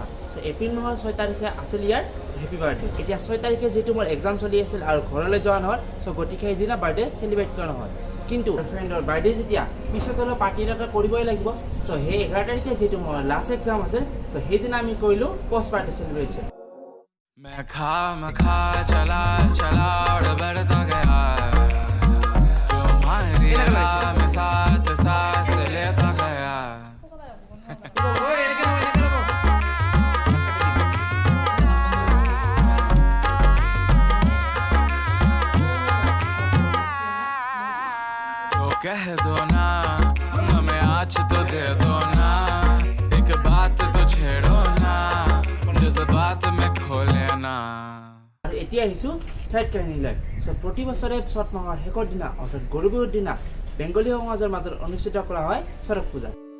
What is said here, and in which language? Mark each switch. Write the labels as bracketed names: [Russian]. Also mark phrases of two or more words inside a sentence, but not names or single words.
[Assamese] এপ্ৰিল মাহৰ 6 তাৰিখে আছিল ইয়াৰ [English] happy birthday. [Assamese] এতিয়া 6 তাৰিখে যিহেতু মোৰ এক্সাম চলি আছিল আৰু ঘৰলৈ যোৱা নহ'ল, গতিকে সেইদিনা [English] birthday celebrate [Assamese] কৰা নহ'ল। কিন্তু ফ্ৰেণ্ডৰ বাৰ্থডে যেতিয়া পিছত অলপ পাৰ্টি এটা কৰিবই লাগিব। সেই 11 তাৰিখে যিহেতু মোৰ [English] last exam [Assamese] আছিল, সেইদিনা আমি কৰিলোঁ [English] post party celebration. [Hindi] मैं खा चला चला और बढ़ता गया तुम्हारी राह में साथ सांस लेता गया तो कह दो ना हमें आज तो दे दो ना एक बात तो छेड़ो ना जज्बात में खोले ना। [Assamese] আৰু এতিয়া আহিছোঁ থাৰ্ড কাহিনীলৈ। প্ৰতি বছৰে চ'ত মাহৰ শেষৰ দিনা অৰ্থাৎ গৰু বিহুৰ দিনা বেংগলী সমাজৰ মাজত অনুষ্ঠিত কৰা হয় চৰক পূজা।